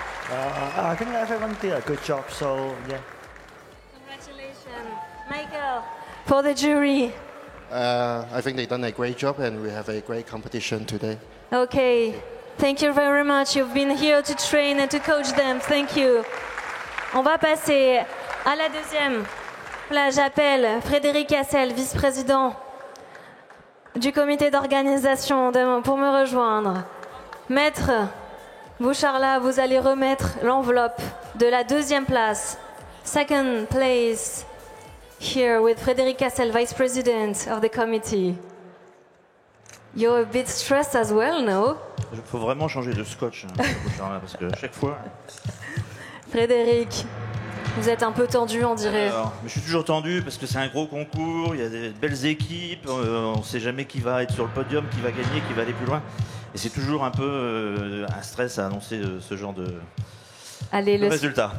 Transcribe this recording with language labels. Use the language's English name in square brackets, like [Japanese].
[English] I think everyone did a good job, so yeah. Congratulations. Michael, for the jury. I think they've done a great job and we have a great competition today. Okay. Thank you very much. You've been here to train and to coach them. Thank you. [French] On va passer à la 2e. Là, j'appelle Frédéric Hassel, vice-président du comité d'organisation pour me rejoindre. Maître Boucharla, vous allez remettre l'enveloppe de la 2e place. [English] 2nd place here with Frédéric Hassel, vice president of the committee. You're a bit stressed as well, no? [French] Il faut vraiment changer de scotch, parce que à chaque fois... Frédéric, vous êtes un peu tendu, on dirait. Mais je suis toujours tendu parce que c'est un gros concours, il y a des belles équipes, on ne sait jamais qui va être sur le podium, qui va gagner, qui va aller plus loin. Et c'est toujours un peu un stress à annoncer ce genre de résultat.